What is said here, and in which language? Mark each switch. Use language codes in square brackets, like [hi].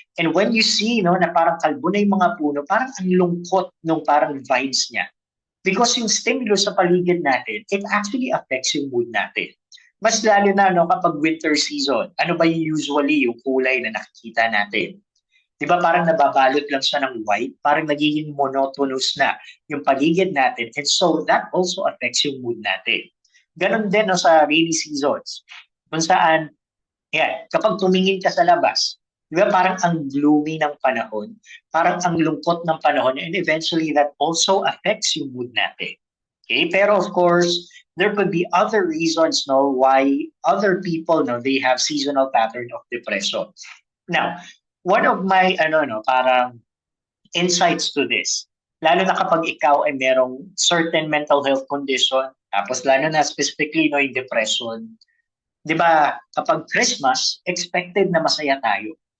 [tl] And when you see na parang kalbo na yung mga puno, parang ang lungkot nung parang vibes niya. [en] Because yung stimulus sa paligid natin, it actually affects yung mood natin. [tl] Mas lalo na kapag winter season, ano ba usually yung kulay na nakikita natin? Di ba parang nababalot lang siya ng white? Parang nagiging monotonous na yung paligid natin. [en] And so that also affects yung mood natin. [tl] Ganon din sa rainy seasons. Kung saan, kapag tumingin ka sa labas, di ba parang ang gloomy ng panahon, parang ang lungkot ng panahon, and eventually that also affects yung mood natin. [en] Okay? Pero of course, there could be other reasons why other people they have seasonal pattern of depression. [tl] Now, one of my parang insights to this, lalo na kapag ikaw ay merong certain mental health condition, tapos lalo na specifically yung depression, di ba kapag Christmas, expected na masaya tayo.